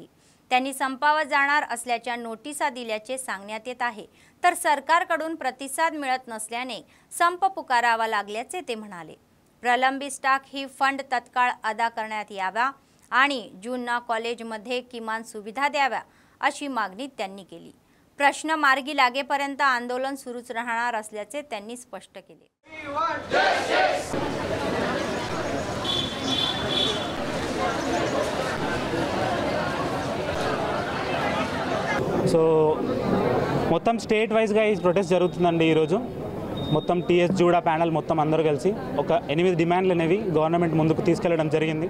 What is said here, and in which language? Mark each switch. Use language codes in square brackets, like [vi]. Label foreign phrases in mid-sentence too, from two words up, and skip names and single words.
[mr] त्यांनी संपावर जाणार असल्याच्या नोटिसा दिल्याचे सांगण्यात येत आहे, तर सरकारकडून प्रतिसाद मिळत नसल्याने संप पुकारावा लागल्याचे ते म्हणाले। प्रलंबित स्टॉक ही फंड तत्काळ अदा करण्यात यावा आणि ज्यूंना कॉलेजमध्ये किमान सुविधा द्याव्या अशी मागणी त्यांनी केली। प्रश्न मार्गी लागेपर्यंत आंदोलन सुरूच राहणार असल्याचे त्यांनी स्पष्ट केले। [te] సో మొత్తం స్టేట్ వైజ్గా ఈ ప్రొటెస్ట్ జరుగుతుందండి। ఈరోజు మొత్తం టీఎస్ జూడా ప్యానల్ మొత్తం అందరూ కలిసి ఒక 8 డిమాండ్లు అనేవి గవర్నమెంట్ ముందుకు తీసుకెళ్లడం జరిగింది।